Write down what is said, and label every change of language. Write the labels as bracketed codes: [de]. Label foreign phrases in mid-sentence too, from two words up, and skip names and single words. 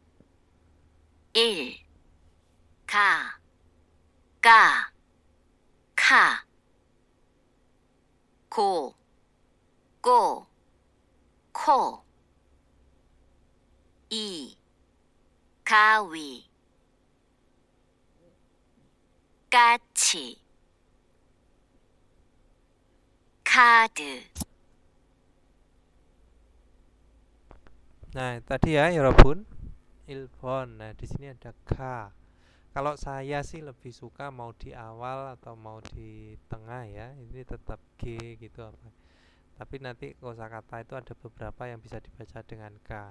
[ko] 1. 가, 까, 카, 고, 꼬, 코. 2. 가위, 까치, 카드. [id] Nah, tadi ya, Yorobun. Ilbon. Nah, di sini ada ka. Kalau saya sih lebih suka mau di awal atau mau di tengah ya. Ini tetap G gitu apa. Tapi nanti kosakata itu ada beberapa yang bisa dibaca dengan K.